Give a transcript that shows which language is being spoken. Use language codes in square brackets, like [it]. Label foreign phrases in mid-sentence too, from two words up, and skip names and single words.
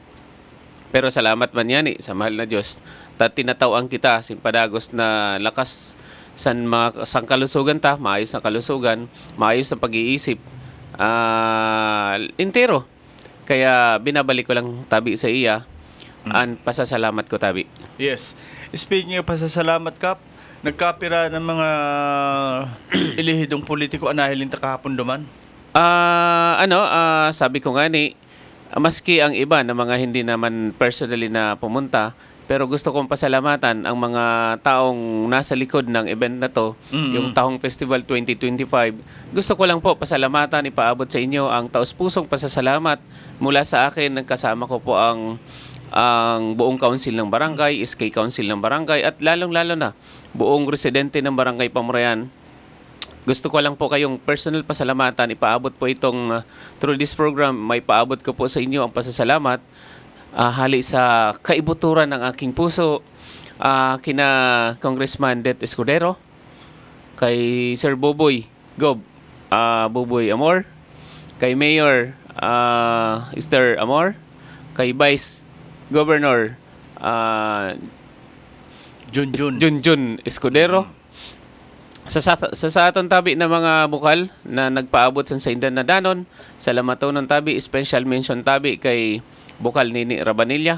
[bik] Pero salamat man yan sa mahal na Diyos. Tinatawang kita simpadagos na lakas sang kalusugan ta, maayos na kalusugan, maayos na pag-iisip, intero. Kaya binabalik ko lang tabi sa iya, ang pasasalamat ko tabi. Yes. [en] Speaking of [bik] pasasalamat, Kap, nagkapira ng mga ilihidong politiko anahilin ta kahapon duman? [tl] Sabi ko nga maski ang iba na mga hindi naman personally na pumunta, pero gusto kong pasalamatan ang mga taong nasa likod ng event na to, yung Tahong Festival 2025. Gusto ko lang po pasalamatan, ipaabot sa inyo ang taos-pusong pasasalamat mula sa akin. Kasama ko po ang buong council ng barangay, SK Council ng barangay, at lalong-lalo na buong residente ng Barangay Pamurayan. Gusto ko lang po kayong personal pasalamatan. Ipaabot po itong [en] through this program, [bik] may paabot ko po sa inyo ang pasasalamat. [tl] Hali sa kaibuturan ng aking puso, kina Congressman Det Escudero, kay [bik] Sir Boboy Gob, Boboy Amor, kay Mayor Esther Amor, kay Vice Governor Junjun Escudero, sa aton tabi na mga bukal na nagpaabot sa indan na danon, salamatonon tabi, [en] special mention [bik] tabi kay bukal Nini Rabanilla.